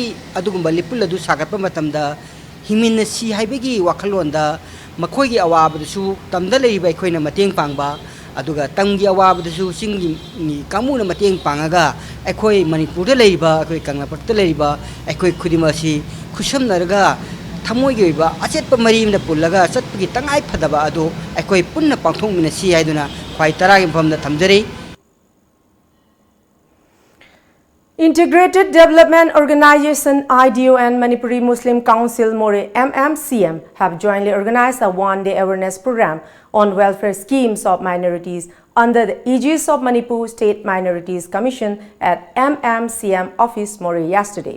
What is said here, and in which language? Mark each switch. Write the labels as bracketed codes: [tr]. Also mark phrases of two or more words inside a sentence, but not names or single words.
[mni] ꯑꯗꯨꯒꯨꯝꯕ ꯂꯤꯄꯨꯜ ꯑꯗꯨ ꯁꯥꯒꯠꯄ ꯃꯇꯝꯗ ꯍꯤꯡꯃꯤꯟꯅꯁꯤ ꯍꯥꯏꯕꯒꯤ ꯋꯥꯈꯜꯂꯣꯟꯗ ꯃꯈꯣꯏꯒꯤ ꯑꯋꯥꯕꯗꯁꯨ ꯇꯝꯗ ꯂꯩꯔꯤꯕ ꯑꯩꯈꯣꯏꯅ ꯃꯇꯦꯡ ꯄꯥꯡꯕ ꯑꯗꯨꯒ ꯇꯝꯒꯤ ꯑꯋꯥꯕꯗꯁꯨ ꯆꯤꯡꯒꯤ ꯀꯥꯡꯕꯨꯅ ꯃꯇꯦꯡ ꯄꯥꯡꯉꯒ ꯑꯩꯈꯣꯏ ꯃꯅꯤꯄꯨꯔꯗ ꯂꯩꯔꯤꯕ ꯑꯩꯈꯣꯏ ꯀꯪꯂꯥꯄꯥꯛꯇ ꯂꯩꯔꯤꯕ ꯑꯩꯈꯣꯏ ꯈꯨꯗꯤꯡꯃꯛ ꯑꯁꯤ ꯈꯨꯠꯁꯝꯅꯔꯒ ꯊꯃꯣꯏꯒꯤ ꯑꯣꯏꯕ ꯑꯆꯦꯠꯄ ꯃꯔꯤ ꯑꯃꯗ ꯄꯨꯜꯂꯒ ꯆꯠꯄꯒꯤ ꯇꯉꯥꯏ ꯐꯗꯕ ꯑꯗꯨ ꯑꯩꯈꯣꯏ ꯄꯨꯟꯅ ꯄꯥꯡꯊꯣꯛꯃꯤꯟꯅꯁꯤ ꯍꯥꯏꯗꯨꯅ ꯈ꯭ꯋꯥꯏ ꯇꯔꯥꯒꯤ ꯃꯐꯝꯗ ꯊꯝꯖꯔꯤ. [en] Integrated Development Organization IDO and Manipuri Muslim Council More MMCM have jointly organized a one-day awareness program on welfare schemes of minorities under the aegis of Manipur State Minorities Commission at MMCM office More yesterday.